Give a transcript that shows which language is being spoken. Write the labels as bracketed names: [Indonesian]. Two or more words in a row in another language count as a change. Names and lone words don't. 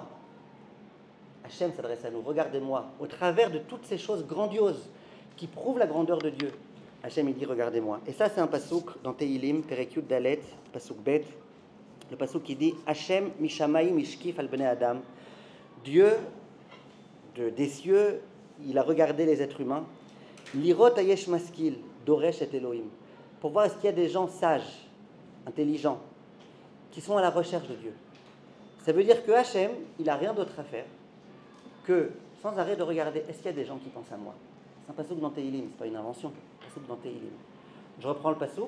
[French] Hachem s'adresse à nous, regardez-moi. Au travers de toutes ces choses grandioses qui prouvent la grandeur de Dieu, Hachem il dit regardez-moi. Et ça c'est un pasouk dans Tehilim, [Hebrew] פרק יוד דלת, [French] pasouk bet, le pasouk qui dit [Hebrew] השם משמים השקיף על בני אדם. [French] Dieu des cieux, il a regardé les êtres humains. [Hebrew] לראות היש משכיל, דורש את אלהים. [French] Pour voir est-ce qu'il y a des gens sages, intelligents, qui sont à la recherche de Dieu. Ça veut dire que Hachem, il n'a rien d'autre à faire que sans arrêt de regarder, est-ce qu'il y a des gens qui pensent à moi? C'est un pasouk dans Tehilim, c'est pas une invention, c'est un pasouk dans Tehilim. Je reprends le pasouk.